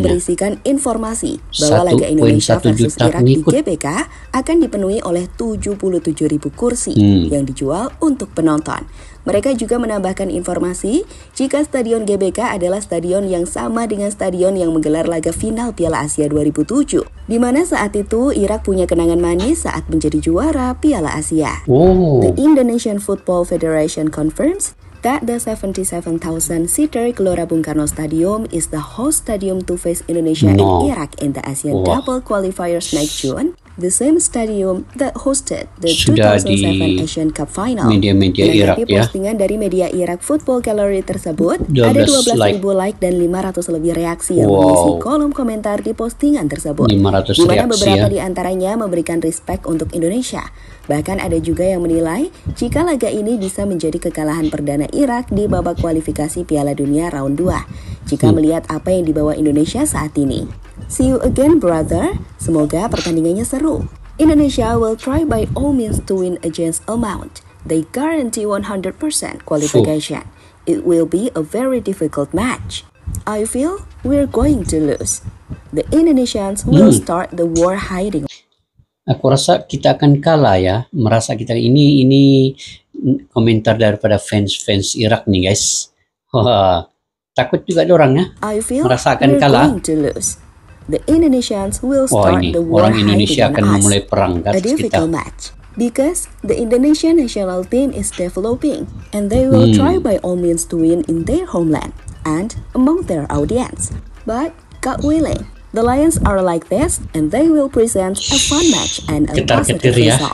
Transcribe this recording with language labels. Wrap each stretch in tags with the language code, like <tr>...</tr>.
<id>Yang berisikan informasi bahwa laga Indonesia versus Irak di GBK akan dipenuhi oleh 77.000 kursi yang dijual untuk penonton. Mereka juga menambahkan informasi jika stadion GBK adalah stadion yang sama dengan stadion yang menggelar laga final Piala Asia 2007, di mana saat itu Irak punya kenangan manis saat menjadi juara Piala Asia.</id> <en>The Indonesian Football Federation confirms that the 77,000-seater Gelora Bung Karno Stadium is the host stadium to face Indonesia and Iraq in the ASEAN Double Qualifiers next June. The same stadium that hosted the 2007 Asian Cup Final.</en> <id>Media-media Irak ya. Postingan dari media Iraq Football Gallery tersebut ada 12.000 like dan 500 lebih reaksi yang mengisi kolom komentar di postingan tersebut. 500 di mana beberapa di antaranya memberikan respect untuk Indonesia. Bahkan ada juga yang menilai jika laga ini bisa menjadi kekalahan perdana Irak di babak kualifikasi Piala Dunia round 2 jika melihat apa yang dibawa Indonesia saat ini.</id> <en>See you again brother.</en> <id>Semoga pertandingannya seru.</id> <en>Indonesia will try by all means to win against Oman. They guarantee 100% qualification. It will be a very difficult match. I feel we're going to lose. The Indonesians will start the war hiding.</en> <id>Aku rasa kita akan kalah ya. Merasa kita ini komentar daripada fans Irak nih guys. Takut juga orang ya.</id> <en>I feel</en> <id>merasa akan</id> <en>we're</en> <id>kalah.</id> <en>going to lose. The Indonesians will start the war</en> <id>orang Indonesia akan memulai perang</id> <en>a difficult match because the Indonesian national team is developing and they will try by all means to win in their homeland and among their audience. But God willing, the Lions are like this and they will present a fun match and a positive result.</en>